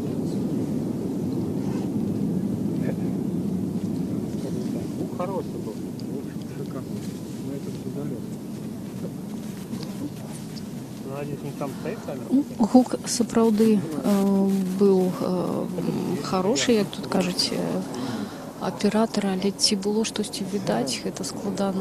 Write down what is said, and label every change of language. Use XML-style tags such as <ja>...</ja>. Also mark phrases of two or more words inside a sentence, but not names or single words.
<ru>Хороший был. Шикарный. Но этот удален. Надеюсь, он там стоит камера?</ru> <be>Гук сапраўды быў хорошы, як тут кажуць аператара, але ці было штосьці відаць, гэта складана.</be>